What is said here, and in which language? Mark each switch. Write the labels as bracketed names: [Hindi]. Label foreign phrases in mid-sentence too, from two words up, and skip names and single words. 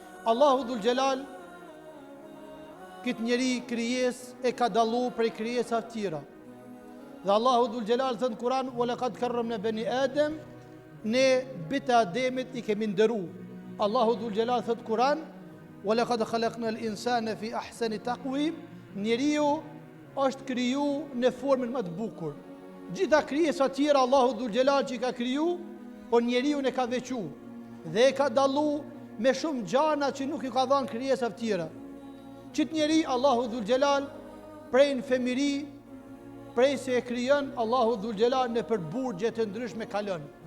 [Arabic] الله ذو الجلال [Albanian] këtë njeri krijes e ka dallu prej krijesave të tjera. Dhe [Arabic] الله ذو الجلال [Albanian] thënë në Kur'an: [Arabic] "ولقد كرمنا بني آدم", [Albanian] ne bita Ademit i kemi ndëru. [Arabic] الله ذو الجلال [Albanian] thënë në Kur'an: [Arabic] "ولقد خلقنا الإنسان في أحسن تقويم", [Albanian] njeriu është kriju në formën më të bukur. Gjitha krijesat tjera [Arabic] الله ذو الجلال [Albanian] që i ka kriju, po njeriu e ka veçu dhe e ka dallu me shumë gjana që nuk i ka dhënë krijesat tjera. Qit njeri [Arabic] الله ذو الجلال [Albanian] prej në femiri, prej se e krijon [Arabic] الله ذو الجلال [Albanian] në për burgje të ndryshme kalon.